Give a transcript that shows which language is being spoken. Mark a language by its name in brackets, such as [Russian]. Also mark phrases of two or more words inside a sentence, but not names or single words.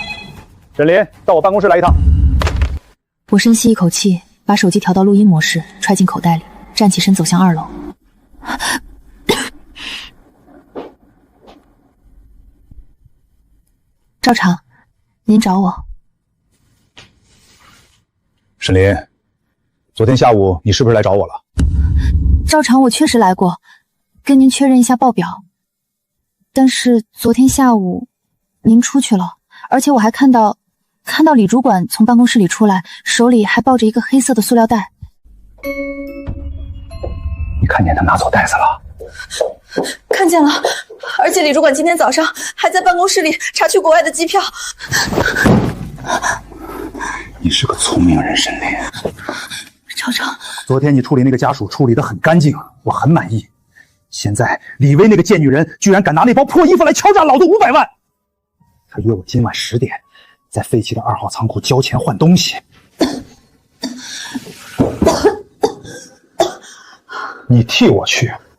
[Chinese] 沈林，到我辦公室來一趟。我深吸一口氣，把手機調到錄音模式，揣進口袋裡，站起身走向2樓。趙廠，您找我。沈林，昨天下午你是不是来找我了？赵厂，我确實來過，跟您確認一下報表。但是昨天下午您出去了，而且我還看到李主管從辦公室裡出來，手裡還抱着一個黑色的塑料袋。你看見他拿走袋子了？看見了，而且李主管今天早上還在办公室裡查去國外的機票。你是个聰明人，沈林。赵厂，昨天你處理那個家屬處理得很乾淨，我很滿意。現在李薇那個賤女人居然敢拿那包破衣服來敲詐老子500萬！她約我今晚10點在廢棄的2號倉庫交錢換東西。你替我去。